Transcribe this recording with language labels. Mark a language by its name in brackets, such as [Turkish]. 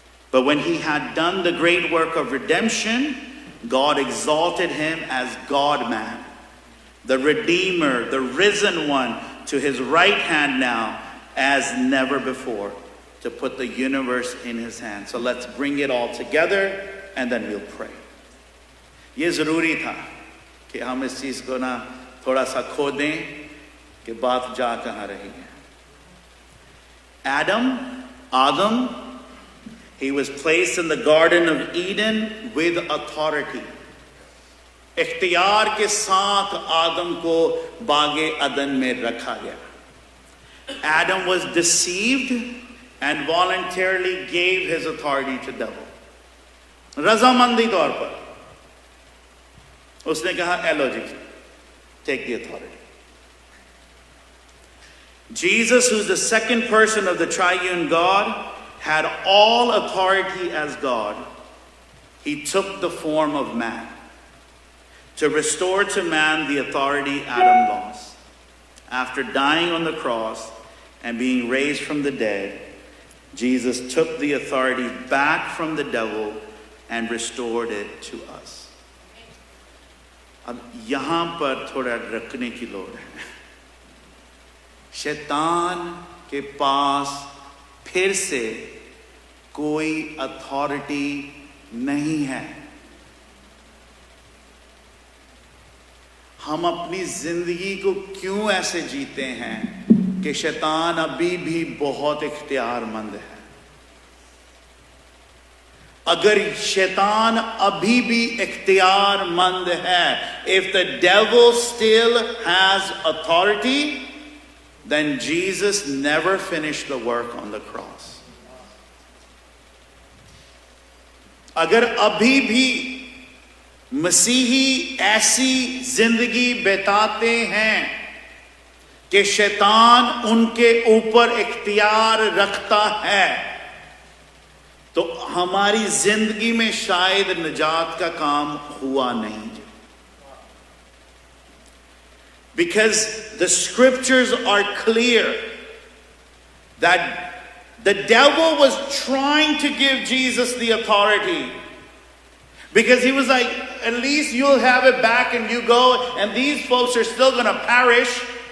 [English] But when he had done the great work of redemption, God exalted him as God-man, the Redeemer, the risen one, to his right hand now as never before, to put the universe in his hand. So let's bring it all together and then we'll pray. [Hindi] ये ज़रूरी था कि हम इस चीज़ को ना थोड़ा सा खो दें कि बात जा कहाँ रही है. [English] Adam, he was placed in the Garden of Eden with authority. [Hindi] इख्तियार के साथ आदम को बागे अदन में रखा गया. [English] Adam was deceived and voluntarily gave his authority to devil. [Hindi] रज़ामंदी तौर पर उसने कहा, "Elo ji, [English] take the authority." Jesus, who's the second person of the triune God, had all authority as God. He took the form of man to restore to man the authority Adam lost. After dying on the cross and being raised from the dead, Jesus took the authority back from the devil and restored it to us. [Hindi] अब यहाँ पर थोड़ा रखने की लोड़ है. शैतान के पास फिर से कोई अथॉरिटी नहीं है. हम अपनी जिंदगी को क्यों ऐसे जीते हैं कि शैतान अभी भी बहुत इख्तियारमंद है. अगर शैतान अभी भी इख्तियारमंद है, [English] if the devil still has authority, then Jesus never finished the work on the cross. [Hindi] अगर अभी भी मसीही ऐसी जिंदगी बिताते हैं कि शैतान उनके ऊपर इख्तियार रखता है, तो हमारी जिंदगी में शायद निजात का काम हुआ नहीं. [English] Because the scriptures are clear that the devil was trying to give Jesus the authority. Because he was like, at least you'll have it back and you go, and these folks are still going to perish.